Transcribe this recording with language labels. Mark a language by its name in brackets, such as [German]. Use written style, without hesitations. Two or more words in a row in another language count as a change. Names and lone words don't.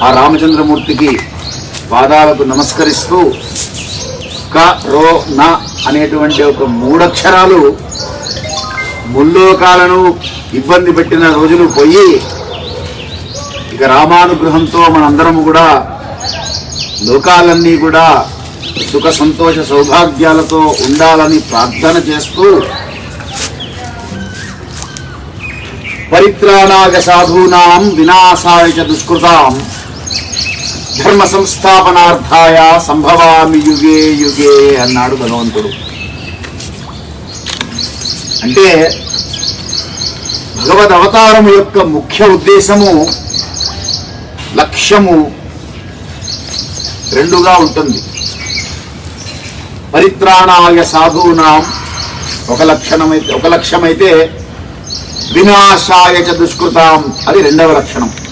[Telugu] రామచంద్రమూర్తికి పాదాలకు నమస్కరిస్తూ క రో న అనేటువంటి ఒక 3 అక్షరాలు ముల్లోకాలను ఇబ్బంది పెట్టిన రోజులు పోయి ఇక రామానుగ్రహంతో మనందరము కూడా లోకాలన్నీ కూడా సుఖ సంతోష సౌభాగ్యాలతో ఉండాలని ప్రార్థన చేస్తూ [Sanskrit] పరిత్రాణాయ సాధూనాం వినాశాయ చ దుష్కృతాం ధర్మ సంస్థాపనార్థాయ సంభవామి యుగే యుగే [Telugu] అన్నాడు భగవంతుడు. అంటే భగవద్ అవతారము యొక్క ముఖ్య ఉద్దేశము, లక్ష్యము 2గా ఉంటుంది. [Sanskrit] పరిత్రాణాయ సాధూనాం [Telugu] ఒక లక్ష్యమైతే [Sanskrit] వినాశాయ చ దుష్కృతాం [Telugu] అది 2వ లక్షణం.